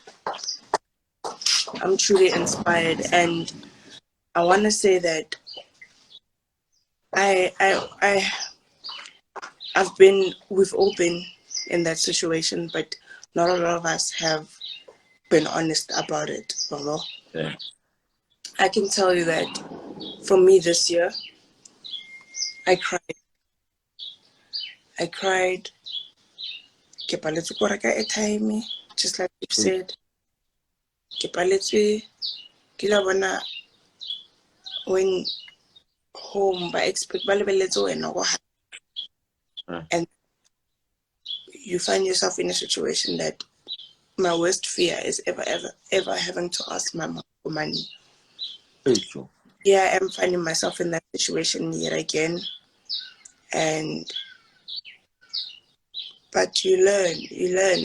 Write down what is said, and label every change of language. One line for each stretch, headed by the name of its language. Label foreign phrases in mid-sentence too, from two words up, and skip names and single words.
English: And I want to say that we've all been in that situation, but not a lot of us have been honest about it. Yeah. I can tell you that for me this year, I cried.
Tswana: Ke paletswe ko reka airtime,
English: just like you said.
Tswana: Ke paletswe ke la bona
English: when home
Tswana: ba expect ba lebeletse wena go
English: and you find yourself in a situation that my worst fear is ever having to ask my mom for money. Yeah, I'm finding myself in that situation yet again. But you learn.